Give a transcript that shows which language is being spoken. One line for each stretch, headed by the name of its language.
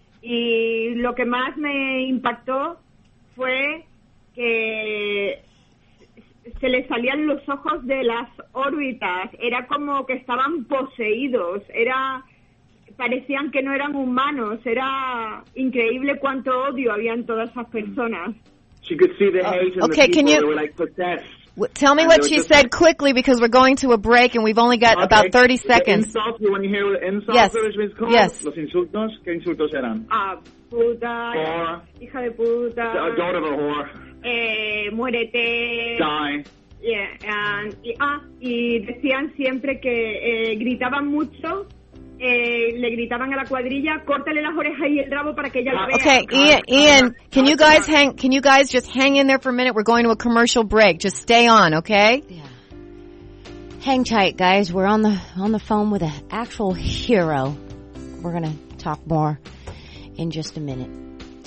Spanish: Y lo que más me impactó fue que se les salían los ojos de las órbitas. Era como que estaban poseídos. Parecían que no eran humanos. Era increíble cuánto odio había en todas esas personas.
English: She could see the hate and okay, the people that were like possessed. Tell me what she said quickly because we're going to a break and we've only got about 30 seconds. Insults, you want to hear insults? Yes. Yes.
Spanish: Los insultos, ¿qué insultos eran? Puta,
English: whore,
Spanish: hija de puta,
English: daughter of a whore,
Spanish: muérete,
English: die.
Spanish: Yeah, y decían siempre que gritaban mucho. Le gritaban a la cuadrilla, córtale las orejas y el rabo para que ella la vea.
English: Okay, Ian, can you guys just hang in there for a minute? We're going to a commercial break. Just stay on, okay? Yeah. Hang tight, guys. We're on the phone with an actual hero. We're going to talk more in just a minute.